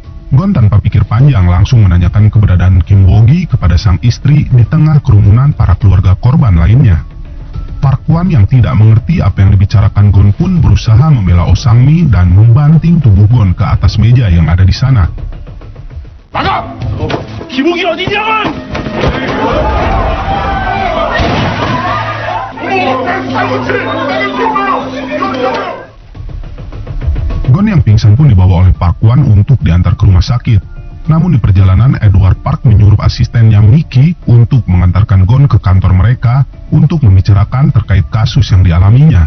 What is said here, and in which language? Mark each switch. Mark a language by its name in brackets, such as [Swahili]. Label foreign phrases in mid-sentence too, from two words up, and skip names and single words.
[Indonesian] Gon tanpa pikir panjang langsung menanyakan keberadaan Kim Woo-gi kepada sang istri di tengah kerumunan para keluarga korban lainnya. Park Hwan yang tidak mengerti apa yang dibicarakan Gon pun berusaha membela Oh Sang-mi dan membanting tubuh Gon ke atas meja yang ada di sana. [Korean] 나가! 김욱이 어디냐! [Indonesian] Gon yang pingsan pun dibawa oleh Park Hwan untuk diantar ke rumah sakit. Namun di perjalanan, Edward Park menyuruh asistennya Mickey untuk mengantarkan Gon ke kantor mereka untuk membicarakan terkait kasus yang dialaminya.